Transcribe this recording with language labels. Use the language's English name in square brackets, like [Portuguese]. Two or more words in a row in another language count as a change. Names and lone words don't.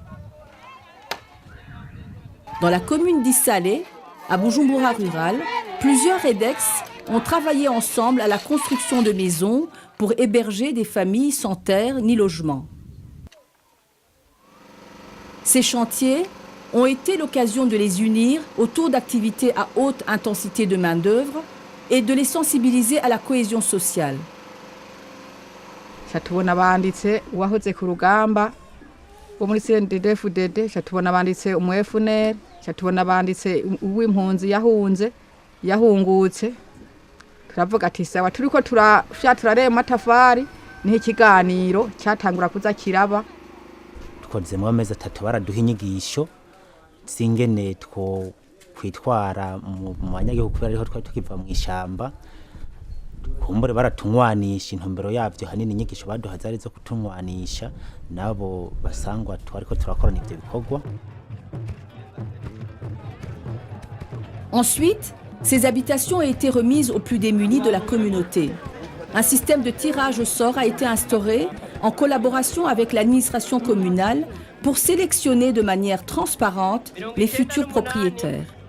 [French] Dans la commune d'Issale, à Bujumbura rural, plusieurs REDEX ont travaillé ensemble à la construction de maisons pour héberger des familles sans terre ni logement. Ces chantiers ont été l'occasion de les unir autour d'activités à haute intensité de main-d'œuvre et de les sensibiliser à la cohésion sociale. [Rundi] Chatubona banditse uwahoze ku rugamba wo muri CNDD-FDD, chatubona banditse umwefunere, chatubona banditse uw'impunzi yahungutse. Turavuga ati sawa turiko turarema amatafari niho ikiganiro cyatangura kuza kiraba. Twakozemo amezi 3 baraduha inyigisho zingene two kwitwara mu banyagihugu kubera ariho twari tukiva mu ishamba. Kumbure baratunywanisha intumbero yavyo hanini inyigisho baduha zari zo kutunywanisha nabo basangwa twariko turakorana ivyo bikorwa. [French] Ensuite, ces habitations ont été remises aux plus démunis de la communauté. Un système de tirage au sort a été instauré en collaboration avec l'administration communale pour sélectionner de manière transparente les futurs propriétaires.